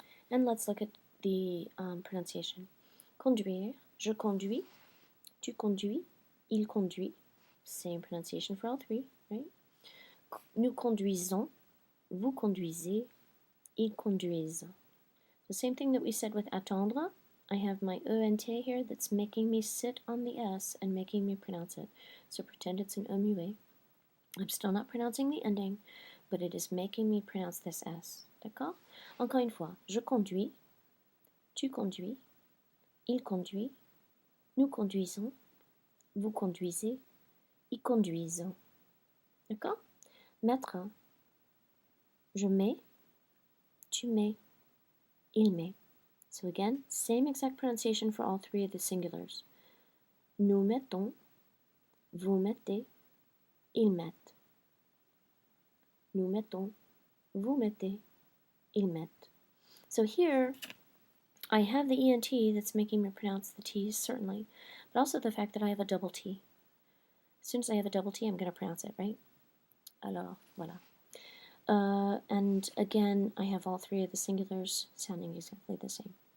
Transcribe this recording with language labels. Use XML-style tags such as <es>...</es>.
<en>And let's look at the pronunciation.</en> <fr>Conduire, je conduis, tu conduis, il conduit.</fr> <en>Same pronunciation for all 3, right?</en> <fr>Nous conduisons, vous conduisez, ils conduisent.</fr> <en>The same thing that we said with attendre. I have my ENT here that's making me sit on the S and making me pronounce it. So pretend it's an muet. I'm still not pronouncing the ending, but it is making me pronounce this S.</en> <fr>D'accord? Encore une fois, je conduis, tu conduis, il conduit, nous conduisons, vous conduisez, ils conduisent. D'accord? Mettre, je mets, tu mets, il met.</fr> <en>So again, same exact pronunciation for all 3 of the singulars.</en> <fr>Nous mettons, vous mettez, ils mettent. Nous mettons, vous mettez, ils mettent.</fr> <en>So here, I have the ENT that's making me pronounce the T's, certainly, but also the fact that I have a double T. As soon as I have a double T, I'm going to pronounce it, right?</en> <fr>Alors, voilà.</fr> <en>And again, I have all 3 of the singulars sounding exactly the same.</en>